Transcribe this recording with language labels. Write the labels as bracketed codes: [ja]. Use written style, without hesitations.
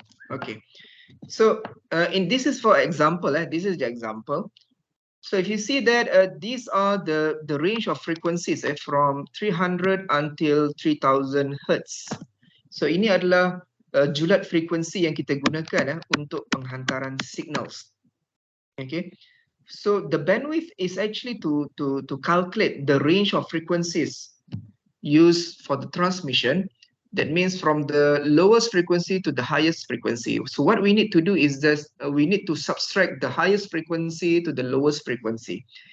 [en] Okay, so this is for example. This is the example. So if you see that these are the range of frequencies from 300 until 3000 Hertz. [ms] So ini adalah julat frekuensi yang kita gunakan untuk penghantaran signals. [en] Okay, so the bandwidth is actually to calculate the range of frequencies used for the transmission. That means from the lowest frequency to the highest frequency. So what we need to do is just we need to subtract the highest frequency to the lowest frequency.